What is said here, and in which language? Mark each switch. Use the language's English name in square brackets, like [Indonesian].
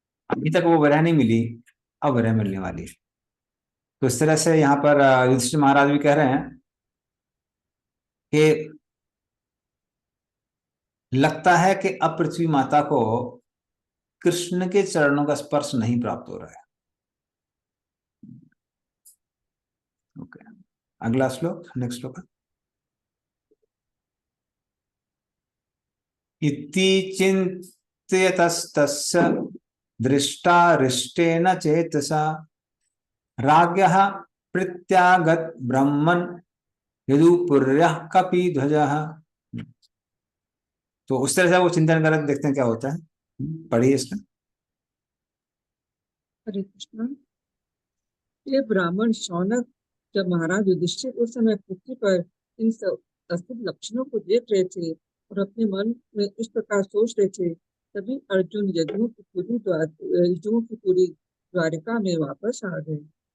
[Hindi] अभी तक वो विरह नहीं मिली, अब विरह मिलने वाली है। तो इस तरह से यहाँ पर युधिष्ठिर महाराज भी कह रहे हैं कि लगता है कि अब पृथ्वी माता को कृष्ण के चरणों का स्पर्श नहीं प्राप्त हो रहा है। ओके, अगला श्लोक, नेक्स्ट श्लोक। [Sanskrit] इति चिन्त्यतस्तस्य दृष्टारिष्टेन चेतसा राज्ञः प्रत्यागत ब्रह्मन् यदुपुर्यः कपिध्वजः। [Hindi] तो उस तरह से वो चिंतन करके देखते हैं क्या होता है। पढ़िए इसमें। हरे कृष्ण। ये ब्राह्मण शौनक जब महाराज युधिष्ठिर उस समय पृथ्वी पर इन सब अद्भुत लक्षणों को देख रहे थे और अपने मन में इस प्रकार सोच रहे थे, तभी अर्जुन यदुओं की पूरी द्वारिका में वापस आ गए।